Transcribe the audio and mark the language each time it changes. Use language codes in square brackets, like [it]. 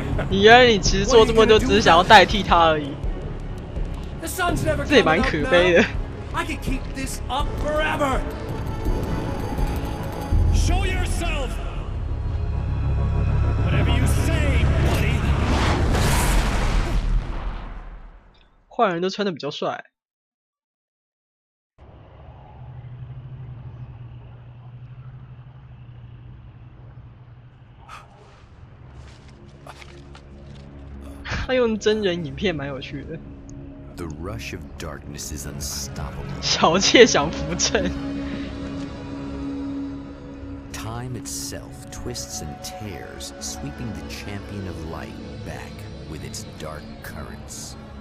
[zh] 原来你其实做这么多，只是想要代替他而已。这也蛮可悲的。 [en] I can keep this up forever. Show yourself. Whatever you say, buddy. [zh] 坏人都穿的比较帅。他用真人影片蛮有趣的。 [en] The rush of darkness is unstoppable. [zh] 小妾想扶正。 [en] Time itself twists and tears, sweeping the champion of light back with its dark currents.